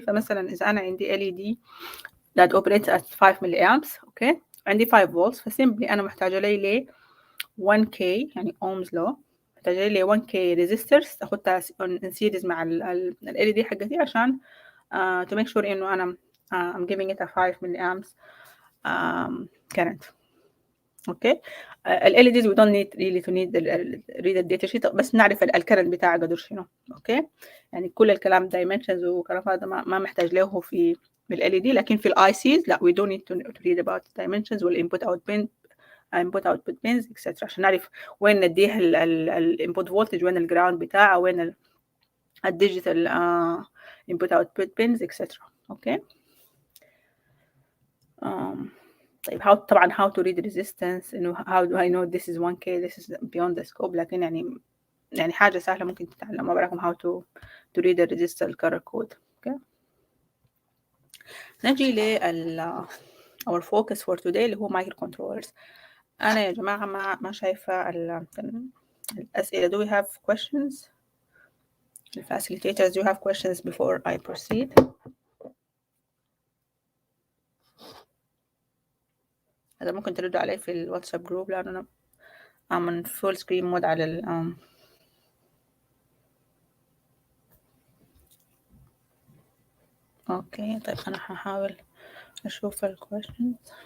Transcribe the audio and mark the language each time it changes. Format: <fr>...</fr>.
<ar>فمثلا اذا انا عندي</ar> <en>LED that operates at 5 milliamps، okay, عندي 5 volts، فسيمبلي انا</en> <ar>محتاجه لي</ar> <en>1k يعني ohms law، محتاجه لي 1k resistors اخدها in series مع ال LED حقتي عشان to make sure انه انا I'm giving it a 5 milliamps current. Okay, ال LEDs we don't need really to read the data sheet،</en> <ar>بس نعرف الكرنت بتاعه قدر شنو. اوكي، يعني كل الكلام dimensions وكلام هذا ما محتاج له في ال LED، لكن في ال ICs لا</ar> <en>we don't need to read about dimensions</en> <ar>والinput output pins etc. عشان نعرف وين نديه الانبوت فولتج، وين الجراوند بتاعه، وين الديجيتال input output pins etc.</ar> <en>okay, طيب طبعا how to read resistance، انه how do I know this is 1k this is beyond the scope،</en> <ar>لكن يعني حاجة سهلة ممكن تتعلموا براكم</ar> <en>how to read the resistor color code.</en> <ar>اوكي، نجي ل</ar> <en>our focus for today</en> <ar>اللي هو microcontrollers. أنا يا جماعة ما شايفة الأسئلة.</ar> <en>do we have questions؟ the facilitators do you have questions before I proceed؟</en> <ar>هذا ممكن تردوا علي في الواتساب جروب، لأن أنا</ar> <en>I'm on full screen mode على ال okay.</en> <ar>طيب انا هحاول اشوف الكويشنز.</ar>